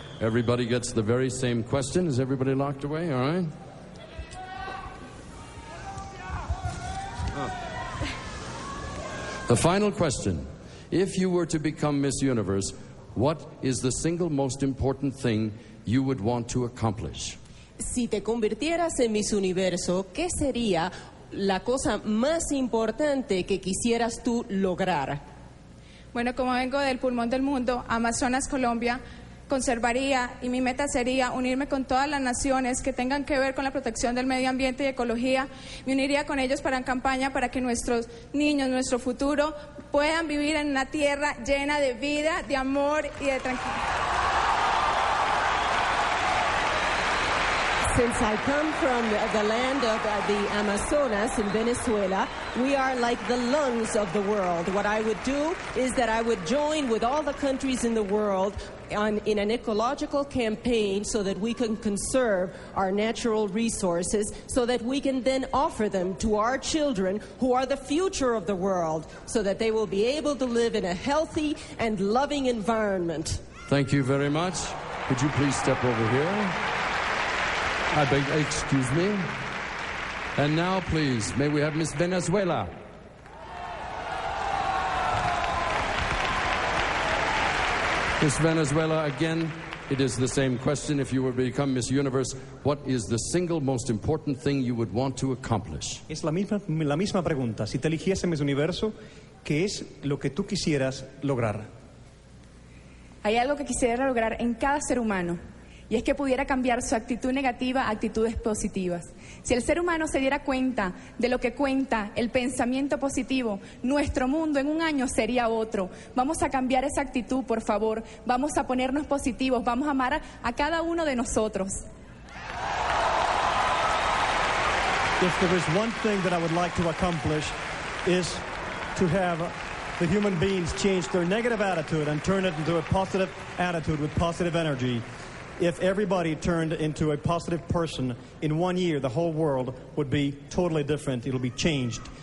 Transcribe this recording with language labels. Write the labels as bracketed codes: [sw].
[en] Everybody gets the very same question. Is everybody locked away? All right. The final question. If you were to become Miss Universe, what is the single most important thing you would want to accomplish? [es] Si te convirtieras en Miss Universo, ¿qué sería la cosa más importante que quisieras tú lograr? Bueno, como vengo del pulmón del mundo, Amazonas, Colombia, conservaría y mi meta sería unirme con todas las naciones que tengan que ver con la protección del medio ambiente y ecología. Me uniría con ellos para en campaña para que nuestros niños, nuestro futuro, puedan vivir en una tierra llena de vida, de amor y de tranquilidad. [en] Since I come from the land of the Amazonas in Venezuela, we are like the lungs of the world. What I would do is that I would join with all the countries in the world in an ecological campaign so that we can conserve our natural resources, so that we can then offer them to our children who are the future of the world, so that they will be able to live in a healthy and loving environment. Thank you very much. Could you please step over here? I beg, excuse me. And now, please, may we have Miss Venezuela. Miss Venezuela, again, it is the same question. If you were to become Miss Universe, what is the single most important thing you would want to accomplish? [es] Es la misma pregunta. Si te eligiese Miss Universo, ¿qué es lo que tú quisieras lograr? Hay algo que quisiera lograr en cada ser humano. Y es que pudiera cambiar su actitud negativa a actitudes positivas. Si el ser humano se diera cuenta de lo que cuenta el pensamiento positivo, nuestro mundo en un año sería otro. Vamos a cambiar esa actitud, por favor. Vamos a ponernos positivos. Vamos a amar a cada uno de nosotros. [en] If there is one thing that I would like to accomplish is to have the human beings change their negative attitude and turn it into a positive attitude with positive energy. If everybody turned into a positive person in 1 year, the whole world would be totally different. It'll be changed.